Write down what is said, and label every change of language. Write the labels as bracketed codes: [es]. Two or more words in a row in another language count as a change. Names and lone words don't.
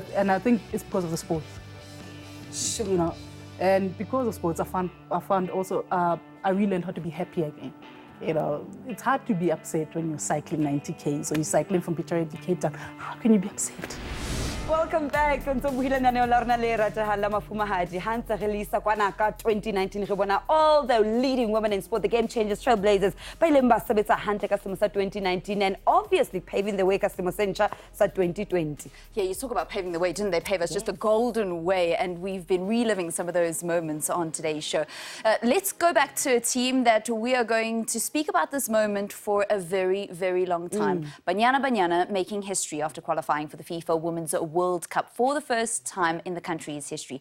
[en] And I think it's because of the sports. Sure. You know, and because of sports, I found also, I really learned how to be happy again. You know, it's hard to be upset when you're cycling 90 Ks or you're cycling from Pretoria to Cape Town. How can you be upset? Welcome back. [st] Ntse buhile na la rona le ratehang la mafumahadi ha ntse re lisa kwana ka 2019 re bona [en] all the leading women in sport, the game changers, trailblazers [st] ba ileng ba sebetsa hantle ka selemo sa 2019 [en] and obviously paving the way [st] ka selemo se ntjha sa 2020. [en] Yeah, you talk about paving the way, didn't they pave us just a golden way, and we've been reliving some of those moments on today's show. Let's go back to a team that we are going to speak about this moment for a very, very long time. Banyana making history after qualifying for the FIFA Women's World Cup for the first time in the country's history.